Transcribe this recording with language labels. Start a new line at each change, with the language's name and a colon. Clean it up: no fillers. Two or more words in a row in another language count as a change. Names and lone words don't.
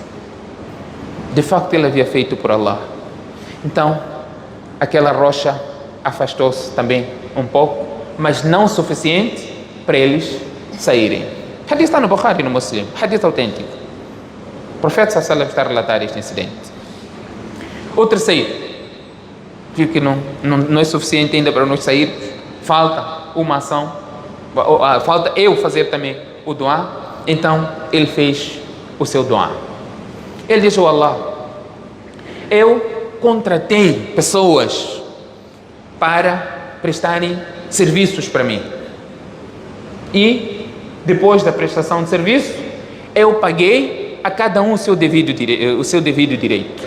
Portuguese: De facto ele havia feito por Allah. Então aquela rocha afastou-se também um pouco, mas não o suficiente para eles saírem. Hadith está no Bukhari e no Muslim, hadith autêntico. O profeta
Arabic: صلى الله عليه وسلم
Portuguese: está a relatar este incidente. O terceiro, que não é suficiente ainda para nós sair, falta uma ação, falta eu fazer também o duá. Então ele fez o seu duá. Ele disse, oh Allah, eu contratei pessoas para prestarem serviços para mim, e depois da prestação de serviço eu paguei a cada um o seu devido direito.